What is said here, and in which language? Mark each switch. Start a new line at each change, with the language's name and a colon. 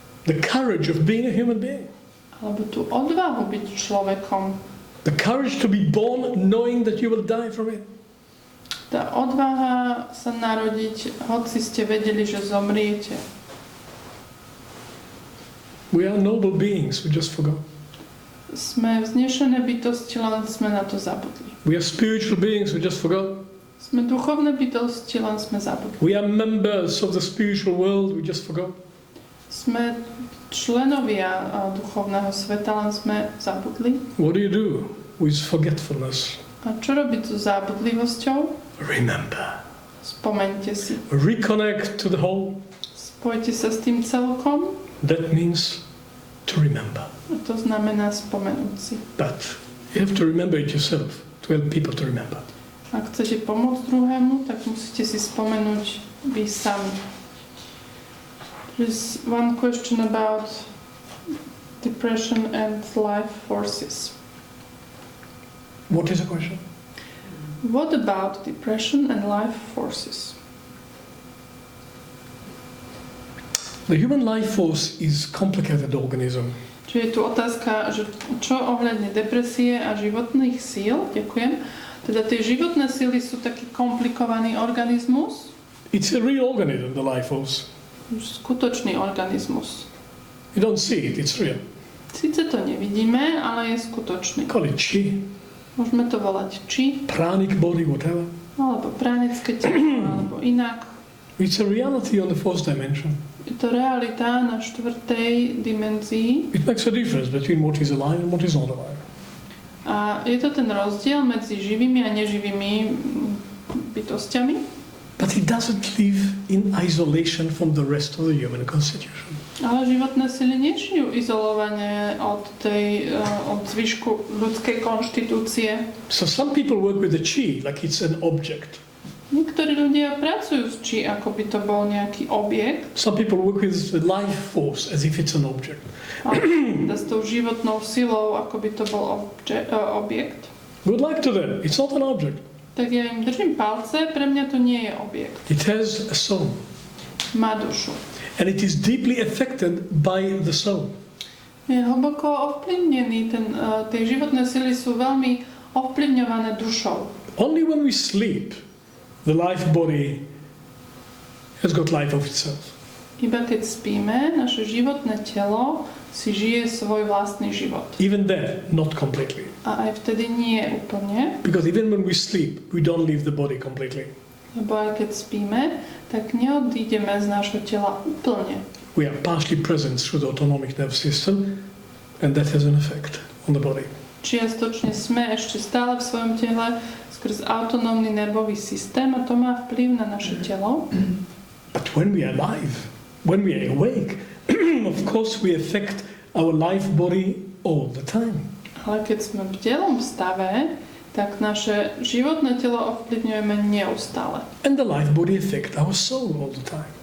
English: The courage of being a human being.
Slovak: Alebo tú odvahu byť človekom.
English: The courage to be born knowing that you will die from it.
Slovak: Tá odvaha sa narodiť, hoci ste vedeli, že zomriete.
English: We are noble beings, we just forgot.
Slovak: Sme vznešené bytosti, len sme na to zabudli.
English: We are spiritual beings, we just forgot.
Slovak: Sme duchovné bytosti, len sme zabudli.
English: We are members of the spiritual world, we just forgot.
Slovak: Sme členovia duchovného sveta, len sme zabudli.
English: What do you do with forgetfulness?
Slovak: A čo robiť so zábudlivosťou?
English: Remember.
Slovak: Spomeňte si.
English: Reconnect to the whole.
Slovak: Spojte sa s tým celkom.
English: That means to remember.
Slovak: A to znamená spomenúť si.
English: But you have to remember it yourself to help people to remember.
Slovak: Ak chcete pomôcť druhému, tak musíte si spomenúť vy sami.
English: There's one question about depression and life forces. What is the question? What about depression and life forces? The human life force is a complicated organism.
Slovak: Čiže je tu otázka, že čo ohľadne depresie a životných síl, ďakujem. Teda tie životné síly sú taký komplikovaný organizmus.
English: It's a real organism, the life force.
Slovak: Skutočný organizmus.
English: You don't see it, it's real.
Slovak: Sice to nevidíme, ale je skutočný.
English: Call it chi.
Slovak: Môžeme to volať chi.
English: Pranic body, whatever.
Slovak: Alebo pranické telo, alebo inak.
English: It's a reality on the fourth dimension.
Slovak: Je to realita na štvrtej dimenzii.
English: It makes a difference between what is alive and what is not alive.
Slovak: A je to ten rozdiel medzi živými a neživými bytostiami.
English: But it doesn't live in isolation from the rest of the human constitution.
Slovak: Ale životné sily nežijú izolovane od zvyšku ľudskej konštitúcie.
English: So some people work with the chi like it's an object.
Slovak: Niektorí ľudia pracujú s chi, ako by to bol nejaký objekt.
English: Some people work with the life force as if it's an object.
Slovak: A s tou životnou silou, ako by to bol objekt.
English: Good luck to them. It's not an object.
Slovak: tak ja im držím palce, pre mňa to nie je objekt.
English: It has a soul.
Slovak: Má dušu.
English: And it is deeply affected by the soul.
Slovak: Je hlboko ovplyvnený, tie životné sily sú veľmi ovplyvňované dušou.
English: Only when we sleep, the life body has got life of itself.
Slovak: Iba keď spíme, naše životné telo si žije svoj vlastný život.
English: Even then, not completely.
Slovak: A aj vtedy nie úplne,
English: Because even when we sleep, we don't leave the body completely.
Slovak: lebo aj keď spíme, tak neodídeme z nášho tela úplne.
English: We are partially present through the autonomic nervous system, and that has an effect on the body.
Slovak: Čiastočne sme ešte stále v svojom tele skrz autonómny nervový systém a to má vplyv na naše telo.
English: But when we are alive, when we are awake, of course we affect our life body all the time.
Slovak: Ale keď sme v bdelom stave, tak naše životné telo ovplyvňujeme neustále.
English: And the life body affect our soul all the time.